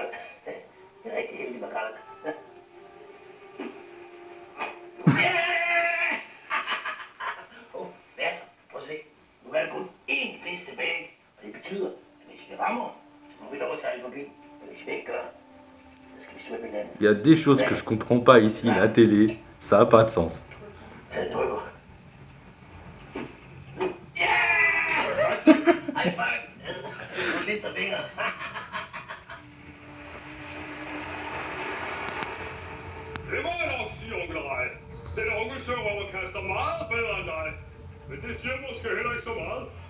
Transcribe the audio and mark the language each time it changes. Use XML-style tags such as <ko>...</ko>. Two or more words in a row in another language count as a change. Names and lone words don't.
<da>Det er rigtig heldig makrel. Ja! Ja, prøv at se. Nu er der kun én fisk tilbage. Og det betyder, at hvis vi rammer, så må vi lov at sejle forbi. Men hvis vi ikke gør, så skal vi svømme i landet.</da> <fr>Il y a des choses que je comprends pas ici, la télé, ça a pas de sens.</fr> <da>Han drøber. Ja! Hej, Mark. Du lister fingre. Det må jeg nok sige, onkel Rej. Den unge sørøver kaster meget bedre end dig. Men det siger måske heller ikke så meget.</da>